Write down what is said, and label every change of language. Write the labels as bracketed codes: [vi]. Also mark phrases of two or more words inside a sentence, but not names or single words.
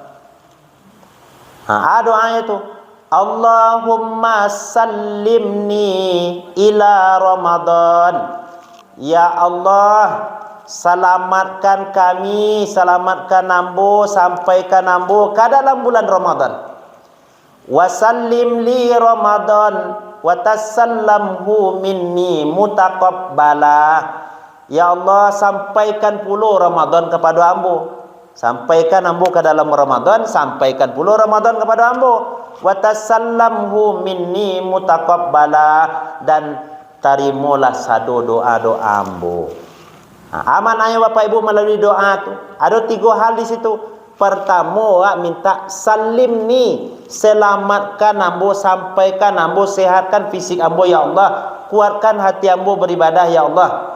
[id] Doanya itu, [ar] اللهم سلمني إلى رمضان. يا الله, [id] selamatkan kami, selamatkan ambo, sampaikan ambo ke dalam bulan Ramadan. [ar] وسلم لي رمضان وتسلمه مني متقبلا. يا الله, [id] sampaikan pula Ramadan kepada ambo. Sampaikan ambo ke dalam Ramadan, sampaikan pula Ramadan kepada ambo. [ar] وتسلمه مني متقبلا, [id] dan terimalah sadu doa-doa ambo. Amanahnya Bapak Ibu melalui doa tu ada 3 hal di situ. Pertama, minta salimni, selamatkan ambo, sampaikan ambo, sehatkan fisik ambo [ar] يا الله, [id] kuatkan hati ambo beribadah [ar] يا الله.